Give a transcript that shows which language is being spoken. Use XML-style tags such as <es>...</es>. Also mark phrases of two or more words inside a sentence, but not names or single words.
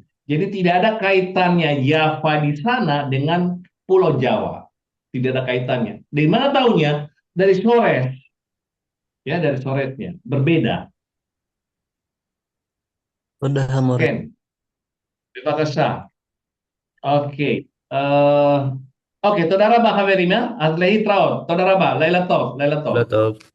<id>Jadi tidak ada kaitannya Java di sana dengan Pulau Jawa. Tidak ada kaitannya. Dari mana taunya? Dari sores. Ya, dari soresnya. Berbeda. Udah Hamore. Ken. Terima kasih. Oke. Oke,</id> <he>תודה רבה חברים, אז להתראות. תודה רבה, לילה טוב, לילה טוב. לילה טוב.</he>